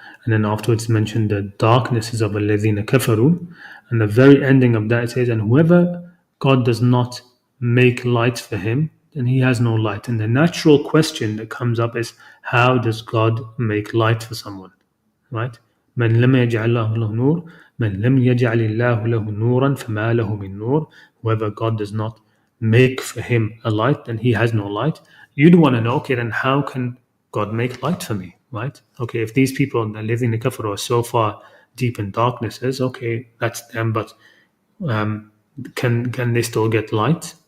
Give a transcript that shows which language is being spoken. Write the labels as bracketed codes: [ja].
[en] And then afterwards mentioned the darknesses of [ar] الَّذِينَ كَفَرُوا. [en] And the very ending of that, it says, and whoever God does not make light for him, then he has no light. And the natural question that comes up is, how does God make light for someone? Right? [ar] من لم يجعل الله له نور من لم يجعل الله له نورا فما له من نور. [en] Whoever God does not make for him a light, then he has no light. You'd want to know, okay, then how can God make light for me, right? Okay, if these people that live in the kafir are so far deep in darknesses, okay, that's them, but can they still get light?